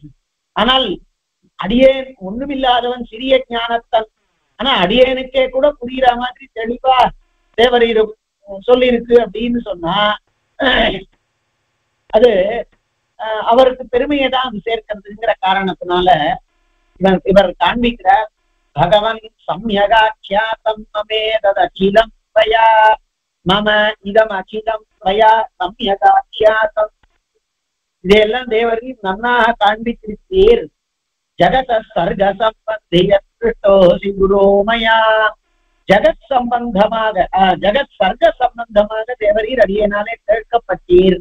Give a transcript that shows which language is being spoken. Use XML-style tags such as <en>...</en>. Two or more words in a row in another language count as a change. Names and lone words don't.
<ta>ஆனால் அடியேன் ஒண்ணுமில்லாதவன், சிறிய ஞானத்தன், ஆனா அடியேனுக்கே கூட புரிகிற மாதிரி தெளிவா தேவரீர் சொல்லியிருக்கு அப்படின்னு சொன்னா அது அவருக்கு பெருமையை தான் அது சேர்க்கிறதுங்கிற காரணத்தினால இவர் காண்பிக்கிறார்.</ta> <sa>भगवन् सम्यगाख्यातम् ममे तदखिलम् त्वया मम इदम् अखिलम् त्वया सम्यगाख्यातम्.</sa> <ta>இதையெல்லாம் தேவரி நன்னாக காண்பித்திருத்தீர்.</ta> <sa>जगत सर्ग सम्बन्धि यत् पृष्टोऽसि गुरो मया.</sa> <ta>ஜகத் சம்பந்தமாக, ஜகத் சர்க்க சம்பந்தமாக தேவரீர் அடியேனாலே கேட்கப்பட்டீர்.</ta>